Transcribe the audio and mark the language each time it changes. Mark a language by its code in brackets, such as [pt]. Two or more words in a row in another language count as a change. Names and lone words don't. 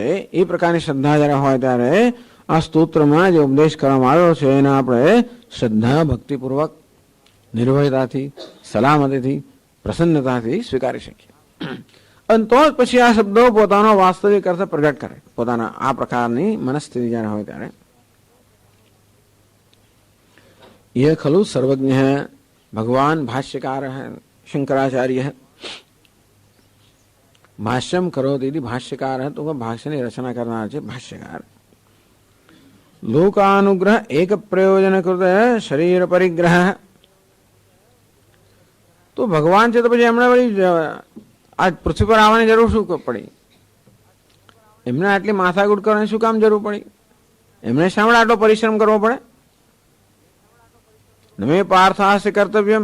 [gu] એ પ્રકારની શ્રદ્ધા જયારે હોય ત્યારે આ સ્તોત્રમાં જે ઉપદેશ કરવામાં આવ્યો છે એને આપણે શ્રદ્ધા ભક્તિપૂર્વક નિર્ભયતાથી, સલામતીથી, પ્રસન્નતાથી સ્વીકારી શકીએ. અને તો જ પછી આ શબ્દો પોતાનો વાસ્તવિક અર્થ પ્રગટ કરે, પોતાના આ પ્રકારની મનસ્થિતિ જયારે હોય ત્યારે. [hi] यह खलु सर्वज्ञ है भगवान भाष्यकार है शंकराचार्य है. भाष्यम करो दीदी भाष्यकार है तो वह भाष्य [gu] ની રચના કરનાર છે ભાષ્યકાર. [sa] लोकानुग्रह एक प्रयोजन कृत शरीर परिग्रह. [gu] તો ભગવાન છે તો પછી એમણે વળી આ પૃથ્વી પર આવવાની જરૂર શું પડી? એમને આટલી માથાકૂટ કરવાની શું કામ જરૂર પડી? એમને શા માટે આટલો પરિશ્રમ કરવો પડે? [sa] નમે પાર્થાસ્ય કર્તવ્યમ.